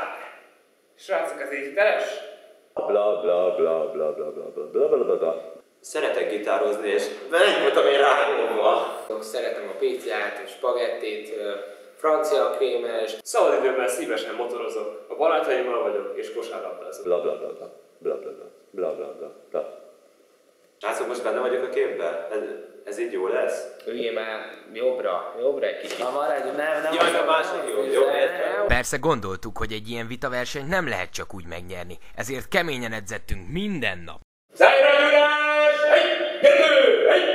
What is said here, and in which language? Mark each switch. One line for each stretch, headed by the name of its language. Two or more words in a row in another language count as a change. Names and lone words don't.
Hungarian: Srácok, ez így hiteles? Bla bla bla bla bla bla bla bla bla bla. Szeretek gitározni, és velem voltam én rágódva. szeretem a pizzát, a spagettit, francia krémes. Szabadidőben szívesen motorozok, a barátaimmal vagyok, és kosárlabdázok. Bla bla bla bla bla bla bla bla bla bla. Srácok, most benne vagyok a képben? Ez így jó lesz? Üljél már jobbra egy kicsit. Na maradj, nem Jaj, a másik jó, értem. Persze gondoltuk, hogy egy ilyen vitaversenyt nem lehet csak úgy megnyerni, ezért keményen edzettünk minden nap. Szájragyulás! Egy, kettő!